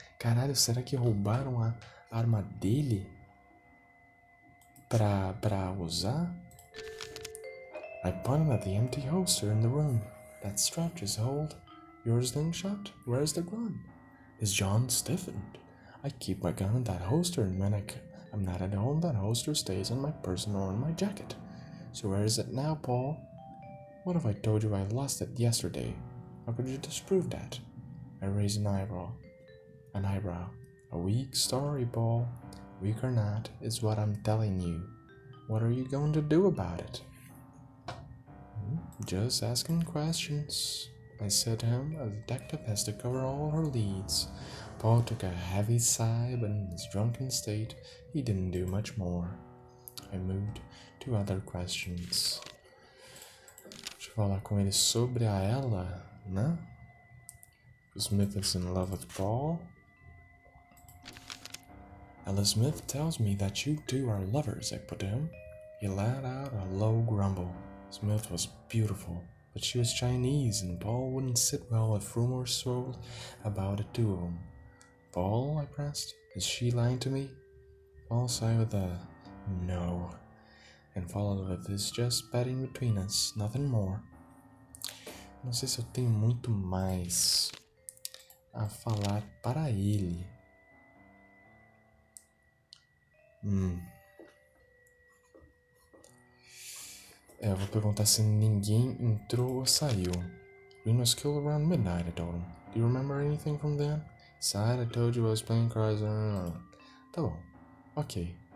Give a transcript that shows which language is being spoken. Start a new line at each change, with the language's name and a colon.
Portuguese: Caralho, será que roubaram a arma dele pra usar?
English: I pointed at the empty holster in the room. That strap just hold. Yours slingshot? Where's the gun? His jaw stiffened. I keep my gun in that holster, and when I'm not at home, that holster stays in my person or in my jacket. So where is it now, Paul? What if I told you I lost it yesterday? How could you disprove that? I raised an eyebrow. A weak story, Paul. Weak or not, is what I'm telling you. What are you going to do about it? Just asking questions, I said to him. A detective has to cover all her leads. Paul took a heavy sigh, but in his drunken state, he didn't do much more. I moved to other questions.
Portuguese: Deixa eu falar com ele sobre a ela, né?
English: Smith is in love with Paul. Ella Smith tells me that you two are lovers, I put to him. He let out a low grumble. Smith was beautiful, but she was Chinese, and Paul wouldn't sit well if rumors swirled about the two of them. Paul, I pressed, is she lying to me? Paul sighed with a no, and followed with this just betting between us, nothing more.
Portuguese: Não sei se eu tenho muito mais a falar para ele. Eu vou perguntar se ninguém entrou ou saiu.
English: Green was killed around midnight, I told him. Do you remember anything from then? Side, I told you I was playing cards.
Portuguese: Tá bom.
English: Ok.